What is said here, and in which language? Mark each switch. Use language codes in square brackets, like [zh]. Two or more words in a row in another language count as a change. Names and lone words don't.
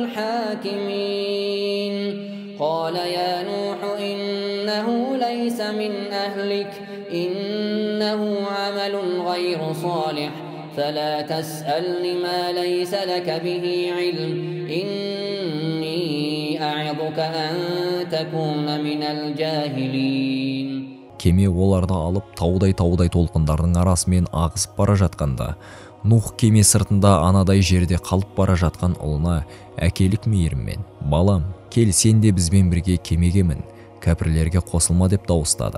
[ar] الحاكمين قال يا نوح إنه ليس من أهلك إنه عمل غير صالح فلا تسألني ما ليس لك به علم إني أعظك أن تكون من الجاهلين. [kk] Кеме оларды алып таудай толқындардың арасымен ағысып бара жатқанда, Нух кеме сыртында анадай жерде қалып бара жатқан ұлына әкелік мейіріммен: балам, кел, сен де бізбен бірге кемеге мін, кәпірлерге қосылма деп дауыстады.